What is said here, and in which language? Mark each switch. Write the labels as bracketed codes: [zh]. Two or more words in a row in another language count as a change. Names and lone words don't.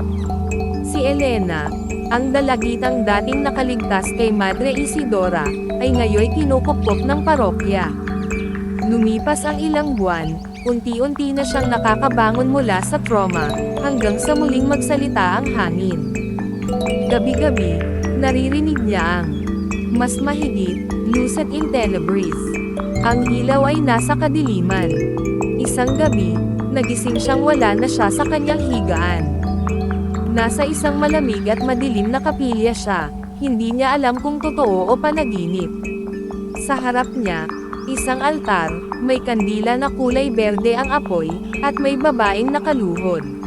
[tl] Si Elena, ang dalagitang dating nakaligtas kay Madre Isidora, ay ngayoy kinukupkop ng parokya. Lumipas ang ilang buwan, unti-unti na siyang nakakabangon mula sa trauma, hanggang sa muling magsalita ang hangin. Gabi-gabi, naririnig niya ang mas mahigit, [la] lucet in tenebris. [tl] Ang ilaw ay nasa kadiliman. Isang gabi, nagising siyang wala na siya sa kanyang higaan. Nasa isang malamig at madilim na kapilya siya, hindi niya alam kung totoo o panaginip. Sa harap niya, isang altar, may kandila na kulay berde ang apoy, at may babaeng nakaluhod.